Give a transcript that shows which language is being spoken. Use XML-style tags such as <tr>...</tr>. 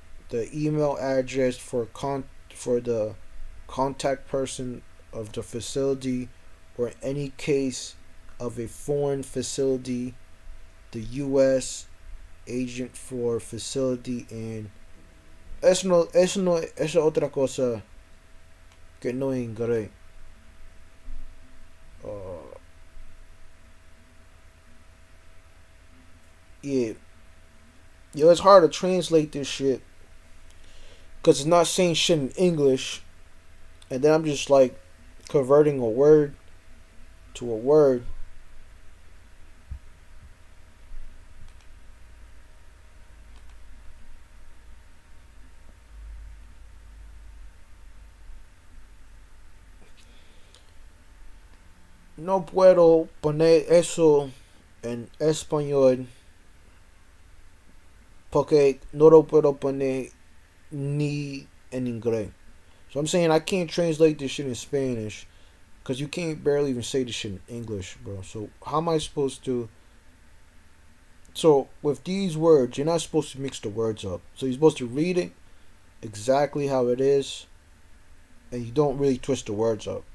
<en>The email address for the contact person of the facility, or in any case of a foreign facility, the U.S. agent for facility, and</en> <es>eso es otra cosa que no inglés.</es> <en>Yeah, yo, it's hard to translate this shit because it's not saying shit in English, and then I'm just like converting a word to a word.</en> <es>No puedo poner eso en español porque no lo puedo poner ni en inglés.</es> <en>So I'm saying I can't translate this shit in Spanish because you can't barely even say this shit in English, bro. So how am I supposed to? So with these words, you're not supposed to mix the words up. So you're supposed to read it exactly how it is, and you don't really twist the words up.</en>